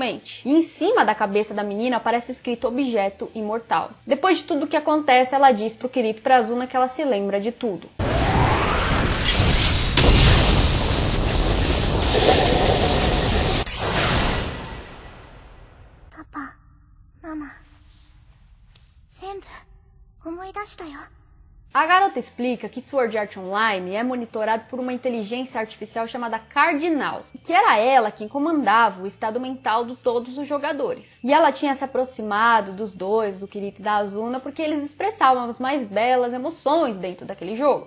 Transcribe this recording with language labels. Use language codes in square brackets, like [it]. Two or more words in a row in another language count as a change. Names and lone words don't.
[pt] E em cima da cabeça da menina aparece escrito objeto imortal. Depois de tudo que acontece, ela diz pro Kirito e pra Azuna que ela se lembra de tudo. Papa, Mama. [ja] 全部思い出したよ。 [pt] A garota explica que Sword Art Online é monitorado por uma inteligência artificial chamada Cardinal, que era ela quem comandava o estado mental de todos os jogadores. E ela tinha se aproximado dos dois, do Kirito e da Azuna, porque eles expressavam as mais belas emoções dentro daquele jogo.